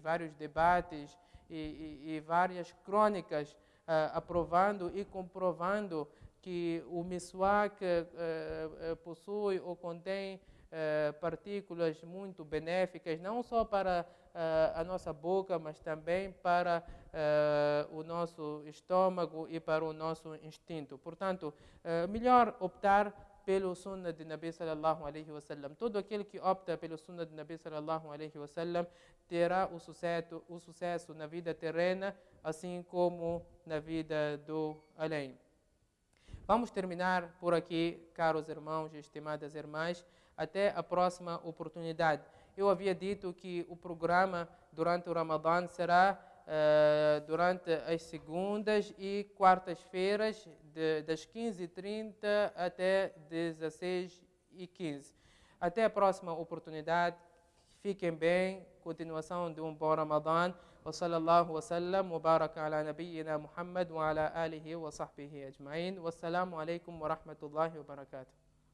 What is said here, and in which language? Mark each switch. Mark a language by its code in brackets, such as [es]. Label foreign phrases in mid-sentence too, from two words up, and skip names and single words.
[pt] vários debates e várias crônicas aprovando e comprovando que o miswak possui ou contém partículas muito benéficas, não só para a nossa boca, mas também para o nosso estômago e para o nosso instinto. Portanto, melhor optar pelo sunnah de Nabi [ar] صلى الله عليه وسلم. [pt] Todo aquele que opta pelo sunnah de Nabi [ar] صلى الله عليه وسلم [pt] terá o sucesso na vida terrena, assim como na vida do além. Vamos terminar por aqui, caros irmãos e estimadas irmãs. Até a próxima oportunidade. Eu havia dito que o programa durante o Ramadã será durante as segundas e quartas-feiras, das 15h30 até 16h15. Até a próxima oportunidade. Fiquem bem. Continuação de um bom Ramadã. [ar] وصلى الله وسلم وبارك على نبينا محمد وعلى آله وصحبه أجمعين والسلام عليكم ورحمة الله وبركاته.